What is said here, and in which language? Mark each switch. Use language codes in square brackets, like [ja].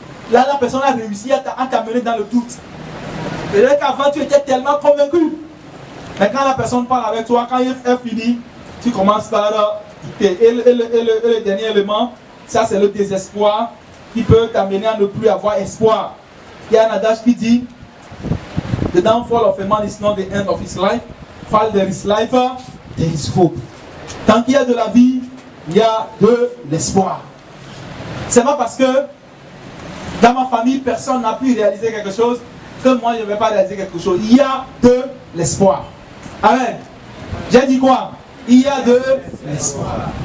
[fr] Là, la personne a réussi à t'amener dans le doute. Peut-être qu'avant, tu étais tellement convaincu. Mais quand la personne parle avec toi, quand elle finit, tu commences par quitter. Et le dernier élément, ça c'est le désespoir qui peut t'amener à ne plus avoir espoir. Il y a un adage qui dit [en] The downfall of a man is not the end of his life. While there is life, there is hope. [fr] Tant qu'il y a de la vie, il y a de l'espoir. C'est pas parce que dans ma famille, personne n'a pu réaliser quelque chose que moi je ne vais pas réaliser quelque chose. Il y a de l'espoir. Amen. J'ai dit quoi? Il y a de l'espoir.